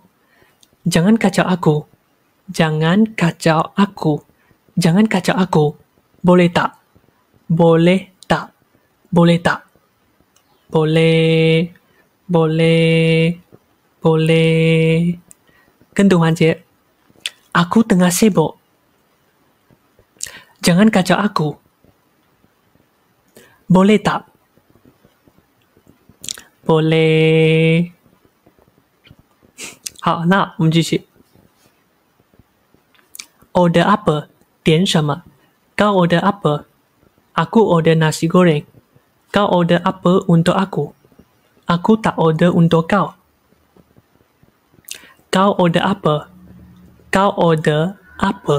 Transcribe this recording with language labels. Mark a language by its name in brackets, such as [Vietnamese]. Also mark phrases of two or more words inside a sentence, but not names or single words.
[Malay] Jangan kacau aku. Jangan kacau aku. Jangan kacau aku. Boleh tak? Boleh tak? Boleh tak? Boleh. Boleh. Boleh. [Chinese] 跟读环节. [Malay] Aku tengah sibuk. Jangan kacau aku. Boleh tak? Boleh. [Chinese] 好，那我们继续。 [Malay] Order apa? [Chinese] 点什么？ [Malay] Kau order apa? Aku order nasi goreng. Kau order apa untuk aku? Aku tak order untuk kau. Kau order apa? Kau order apa?